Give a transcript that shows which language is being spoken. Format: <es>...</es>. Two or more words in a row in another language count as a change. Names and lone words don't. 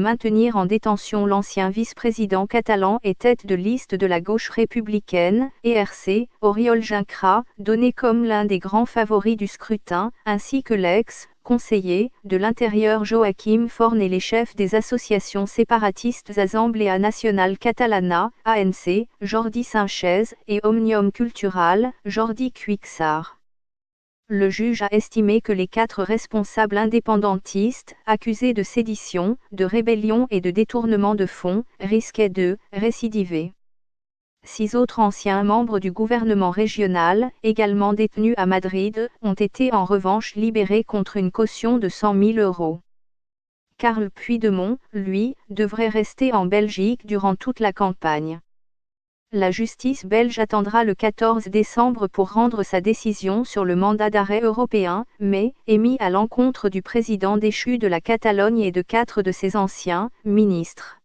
<fr>maintenir en détention l'ancien vice-président catalan et tête de liste de la gauche républicaine, ERC, Oriol Junqueras, donné comme l'un des grands favoris du scrutin, ainsi que l'ex-conseiller de l'Intérieur Joaquim Forn et les chefs des associations séparatistes Assemblea Nacional Catalana, ANC, Jordi Sánchez, et Òmnium Cultural, Jordi Cuixart. Le juge a estimé que les 4 responsables indépendantistes, accusés de sédition, de rébellion et de détournement de fonds, risquaient de récidiver. 6 autres anciens membres du gouvernement régional, également détenus à Madrid, ont été en revanche libérés contre une caution de 100 000 €. Carles Puigdemont, lui, devrait rester en Belgique durant toute la campagne. La justice belge attendra le 14 décembre pour rendre sa décision sur le mandat d'arrêt européen, mais, émis à l'encontre du président déchu de la Catalogne et de 4 de ses anciens ministres.</fr>